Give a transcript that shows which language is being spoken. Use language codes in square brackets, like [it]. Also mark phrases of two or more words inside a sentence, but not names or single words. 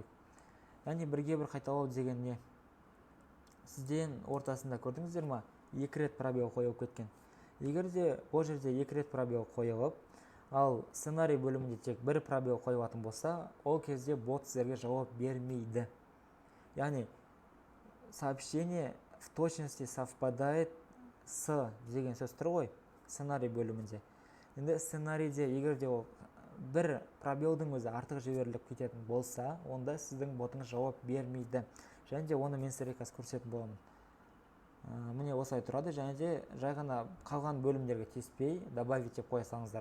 [kk] Яғни бірге бір қайталау деген не? Сізден ортасында көрдіңіздер ме? 2 рет пробел қойылып кеткен. Егер де бұл жерде 2 рет пробел қойылып, ал сценарий бөлімінде тек бір пробел қойылатын болса, ол кезде бот сіздерге жауап бермейді. Яғни [ru] сообщение в точности совпадает с [kk] деген сөз тұр ғой сценарий бөлімінде. Енді сценарийде егер де ол бір пробелдің өзі артық жіберіліп кететін болса, онда сіздің ботыңыз жауап бермейді. Және де оны мен сіздерге қазір көрсететін боламын. Міне осылай тұрады, және де жай ғана қалған бөлімдерге тиіспей добавить деп қоя салыңыздар.